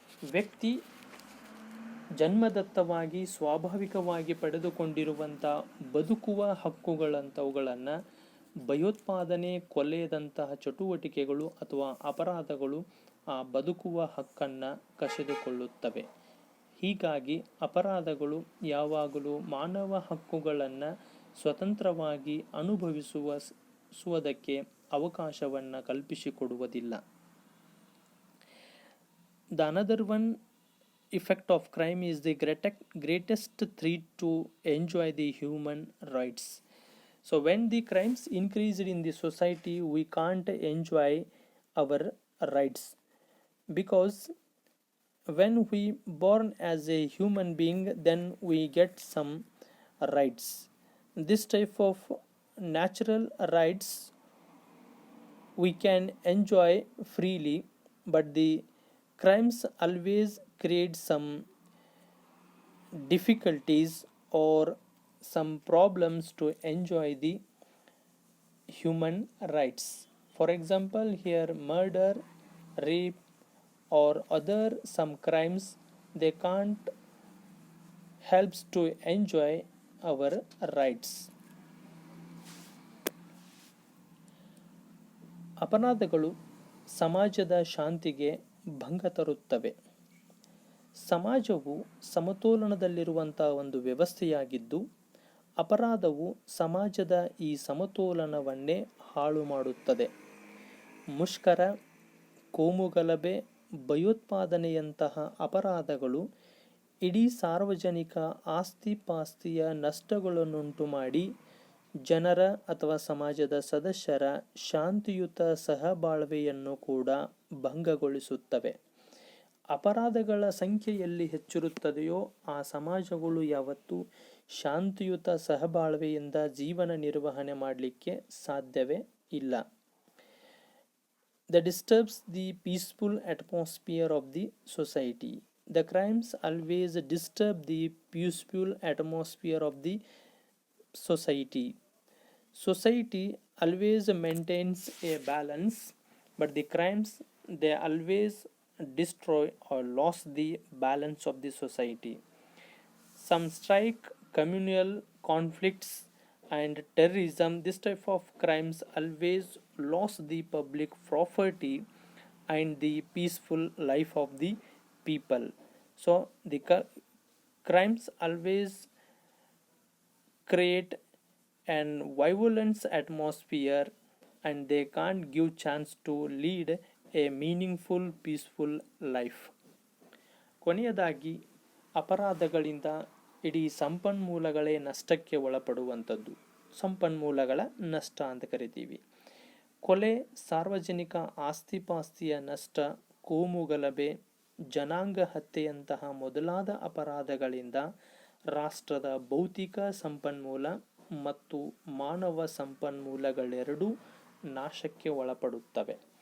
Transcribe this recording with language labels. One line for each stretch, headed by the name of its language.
Kannada: ವ್ಯಕ್ತಿ ಜನ್ಮದತ್ತವಾಗಿ ಸ್ವಾಭಾವಿಕವಾಗಿ ಪಡೆದುಕೊಂಡಿರುವಂಥ ಬದುಕುವ ಹಕ್ಕುಗಳಂಥವುಗಳನ್ನು ಭಯೋತ್ಪಾದನೆ, ಕೊಲೆಯದಂತಹ ಚಟುವಟಿಕೆಗಳು ಅಥವಾ ಅಪರಾಧಗಳು ಆ ಬದುಕುವ ಹಕ್ಕನ್ನು ಕಸಿದುಕೊಳ್ಳುತ್ತವೆ. ಹೀಗಾಗಿ ಅಪರಾಧಗಳು ಯಾವಾಗಲೂ ಮಾನವ ಹಕ್ಕುಗಳನ್ನು ಸ್ವತಂತ್ರವಾಗಿ ಅನುಭವಿಸುವುದಕ್ಕೆ ಅವಕಾಶವನ್ನು ಕಲ್ಪಿಸಿಕೊಡುವುದಿಲ್ಲ.
English: The another one effect of crime is the greatest threat to enjoy the human rights. So when the crimes increased in the society, we can't enjoy our rights, because when we born as a human being, then we get some rights. This type of natural rights we can enjoy freely, but the crimes always create some difficulties or some problems to enjoy the human rights. For example, here murder, rape, or other some crimes, they can't helps to enjoy our rights.
Kannada: ಅಪರಾಧಗಳು ಸಮಾಜದ ಶಾಂತಿಗೆ ಭಂಗ ತರುತ್ತವೆ. ಸಮಾಜವು ಸಮತೋಲನದಲ್ಲಿರುವಂಥ ಒಂದು ವ್ಯವಸ್ಥೆಯಾಗಿದ್ದು, ಅಪರಾಧವು ಸಮಾಜದ ಈ ಸಮತೋಲನವನ್ನೇ ಹಾಳು ಮಾಡುತ್ತದೆ. ಮುಷ್ಕರ, ಕೋಮುಗಲಭೆ, ಭಯೋತ್ಪಾದನೆಯಂತಹ ಅಪರಾಧಗಳು ಇಡೀ ಸಾರ್ವಜನಿಕ ಆಸ್ತಿಪಾಸ್ತಿಯ ನಷ್ಟಗಳನ್ನುಂಟು ಮಾಡಿ ಜನರ ಅಥವಾ ಸಮಾಜದ ಸದಸ್ಯರ ಶಾಂತಿಯುತ ಸಹಬಾಳ್ವೆಯನ್ನು ಕೂಡ ಭಂಗಗೊಳಿಸುತ್ತವೆ. ಅಪರಾಧಗಳ ಸಂಖ್ಯೆಯಲ್ಲಿ ಹೆಚ್ಚಿರುತ್ತದೆಯೋ ಆ ಸಮಾಜಗಳು ಯಾವತ್ತೂ ಶಾಂತಿಯುತ ಸಹಬಾಳ್ವೆಯಿಂದ ಜೀವನ ನಿರ್ವಹಣೆ ಮಾಡಲಿಕ್ಕೆ ಸಾಧ್ಯವೇ ಇಲ್ಲ.
English: That disturbs the peaceful atmosphere of the society. The crimes always disturb the peaceful atmosphere of the society. Society always maintains a balance, but the crimes, they always destroy or lose the balance of the society. Some strike, communal conflicts and terrorism, this type of crimes always lost the public property and the peaceful life of the people. So the crimes always create an violent atmosphere and they can't give chance to lead a meaningful peaceful life.
Kannada: ಕೊನೆಯದಾಗಿ ಅಪರಾಧಗಳಿಂದ ಇಡೀ ಸಂಪನ್ಮೂಲಗಳೇ ನಷ್ಟಕ್ಕೆ ಒಳಪಡುವಂಥದ್ದು. ಸಂಪನ್ಮೂಲಗಳ ನಷ್ಟ ಅಂತ ಕರಿತೀವಿ. ಕೊಲೆ, ಸಾರ್ವಜನಿಕ ಆಸ್ತಿಪಾಸ್ತಿಯ ನಷ್ಟ, ಕೋಮುಗಲಭೆ, ಜನಾಂಗ ಹತ್ಯೆಯಂತಹ ಮೊದಲಾದ ಅಪರಾಧಗಳಿಂದ ರಾಷ್ಟ್ರದ ಭೌತಿಕ ಸಂಪನ್ಮೂಲ ಮತ್ತು ಮಾನವ ಸಂಪನ್ಮೂಲಗಳೆರಡೂ ನಾಶಕ್ಕೆ ಒಳಪಡುತ್ತವೆ.